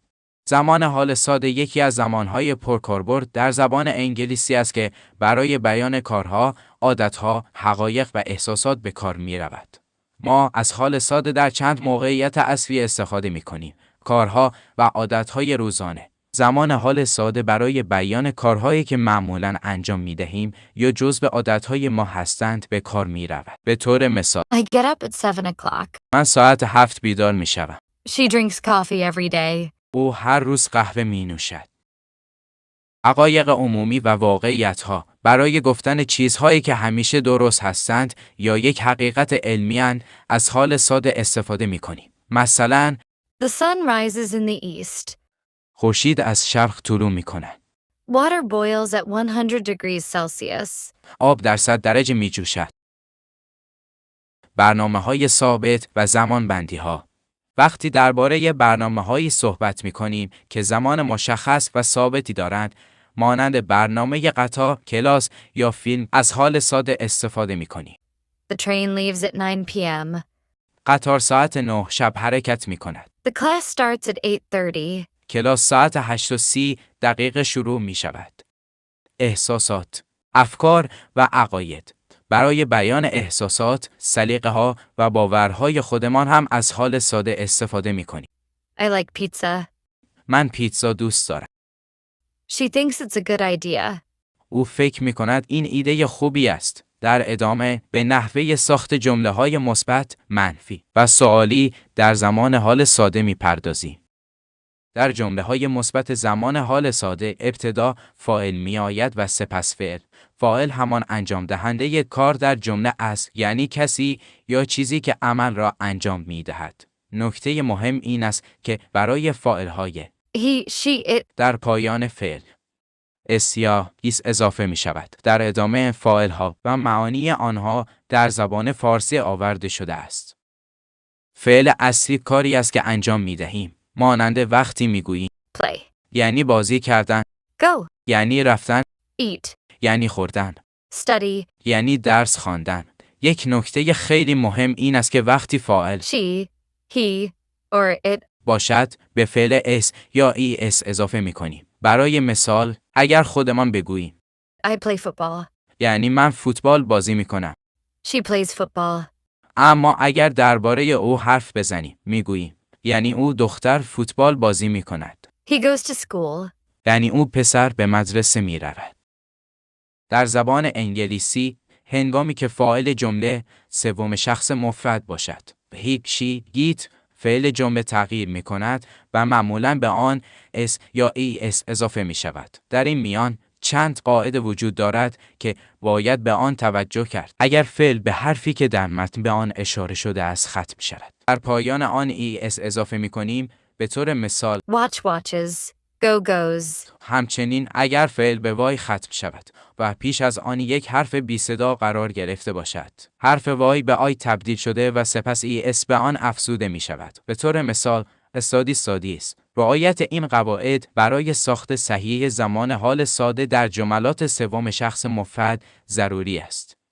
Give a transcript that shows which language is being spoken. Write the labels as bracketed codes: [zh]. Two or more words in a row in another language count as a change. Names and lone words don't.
[fa] زمان حال ساده یکی از زمانهای پرکاربرد در زبان انگلیسی است که برای بیان کارها، عادتها، حقایق و احساسات به کار می رود. ما از حال ساده در چند موقعیت اصلی استفاده می کنیم. کارها و عادتهای روزانه. زمان حال ساده برای بیان کارهایی که معمولاً انجام می دهیم یا جزء عادتهای ما هستند به کار می رود. به طور مثال [en] I get up at 7 o'clock. [fa] من ساعت 7 بیدار می شوم. [en] She drinks coffee every day. [fa] او هر روز قهوه می نوشد. حقایق عمومی و واقعیت‌ها برای گفتن چیزهایی که همیشه درست هستند یا یک حقیقت علمی اند از حال ساده استفاده می کنیم. مثلا [en] The sun rises in the east. [fa] خورشید از شرق طلوع می کند. [en] Water boils at 100 degrees Celsius. [fa] آب در 100 درجه می جوشد. برنامه‌های ثابت و زمانبندی‌ها. وقتی درباره برنامه‌هایی صحبت می‌کنیم که زمان مشخص و ثابتی دارند، مانند برنامه قطار، کلاس یا فیلم، از حال ساده استفاده می‌کنیم. [en] The train leaves at 9 p.m. [fa] قطار ساعت 9 شب حرکت می‌کند. [en] The class starts at 8:30. [fa] کلاس ساعت 8:30 شروع می‌شود. احساسات، افکار و عقاید. برای بیان احساسات، سلیقه‌ها و باورهای خودمان هم از حال ساده استفاده می‌کنیم. [en] I like pizza. [fa] من پیتزا دوست دارم. [en] She thinks it's a good idea. [fa] او فکر می‌کند این ایده خوبی است. در ادامه به نحوه ساخت جمله‌های مثبت، منفی و سوالی در زمان حال ساده می‌پردازیم. در جمله‌های مثبت زمان حال ساده ابتدا فاعل می‌آید و سپس فعل. فاعل همان انجام دهنده کار در جمله است، یعنی کسی یا چیزی که عمل را انجام می‌دهد. نکته مهم این است که برای فاعل‌های [en] He, she, it. [fa] در پایان فعل اس یا ایس اضافه می‌شود. در ادامه فاعل‌ها و معانی آنها در زبان فارسی آورده شده است. فعل اصلی کاری است که انجام می‌دهیم. مانند وقتی می‌گوییم Play. یعنی بازی کردن، Go. یعنی رفتن، Eat. یعنی خوردن، Study. یعنی درس خواندن. یک نکته خیلی مهم این است که وقتی فاعل [en] She, he, or it. [fa] باشد به فعل اس یا ای اس اضافه می‌کنیم. برای مثال اگر خودمان بگوییم [en] I play football. [fa] یعنی من فوتبال بازی می‌کنم. [en] She plays football. [fa] اما اگر درباره او حرف بزنیم می‌گوییم یعنی او دختر فوتبال بازی می‌کند. [en] He goes to school. [fa] یعنی او پسر به مدرسه می‌رود. در زبان انگلیسی هنگامی که فاعل جمله سوم شخص مفرد باشد، [en] he, she, it [fa] فعل جمله تغییر می کند و معمولاً به آن اس یا ای اس اضافه می شود. در این میان چند قاعده وجود دارد که باید به آن توجه کرد. اگر فعل به حرفی که در متن به آن اشاره شده است ختم شود، در پایان آن ای اس اضافه می کنیم. به طور مثال [en] Watch watches. Go goes. [fa] همچنین اگر فعل به وای ختم شود و پیش از آن یک حرف بی صدا قرار گرفته باشد، حرف وای به آی تبدیل شده و سپس ای اس به آن افزوده می شود. به طور مثال استادیس. رعایت این قواعد برای ساخت صحیح زمان حال ساده در جملات سوم شخص مفرد ضروری است.